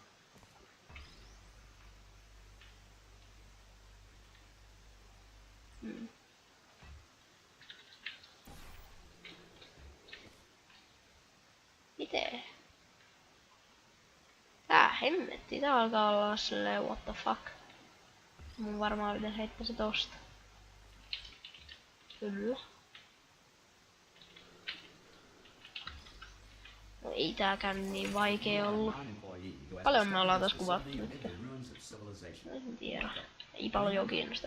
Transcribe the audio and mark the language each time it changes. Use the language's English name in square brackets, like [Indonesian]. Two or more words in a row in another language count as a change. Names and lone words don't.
[Finnish] Miten? Tää hemmetti, tää alkaa olla silleen [English] what the fuck. [Finnish] Mun varmaan pitäis heittää se tosta. Kyllä. No ei tääkään niin vaikee ollut. Paljon me ollaan taas kuvattu nyt. En tiedä. Ei paljon kiinnosta.